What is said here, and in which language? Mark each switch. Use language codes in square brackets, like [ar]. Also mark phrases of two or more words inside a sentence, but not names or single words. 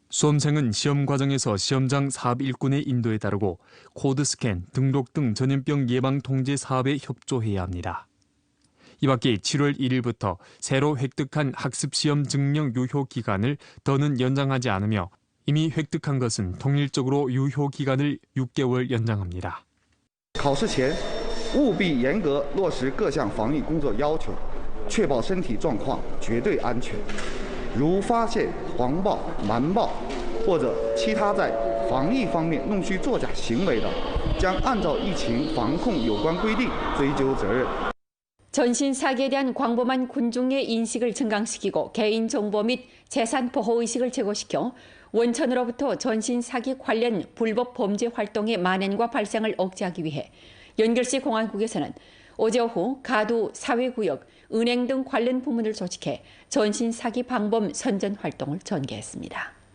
[ko] 수험생은 시험 과정에서 시험장 사업 일꾼의 인도에 따르고 코드 스캔, 등록 등 전염병 예방 통제 사업에 협조해야 합니다. 이 밖에 7월 1일부터 새로 획득한 학습시험 증명 유효 기간을 더는 연장하지 않으며 이미 획득한 것은 통일적으로 유효 기간을 6개월 연장합니다. [zh] 考试前务必严格落实各项防疫工作要求，确保身体状况绝对安全。如发现谎报、瞒报或者其他在防疫方面弄虚作假行为的，将按照疫情防控有关规定追究责任。 [ko] 전신 사기에 대한 광범한 군중의 인식을 증강시키고 개인정보 및 재산 보호 의식을 제고시켜 원천으로부터 전신 사기 관련 불법 범죄 활동의 만연과 발생을 억제하기 위해 연결시 공안국에서는 어제 오후 가두, 사회구역, 은행 등 관련 부문을 조직해 전신 사기 방범 선전 활동을 전개했습니다.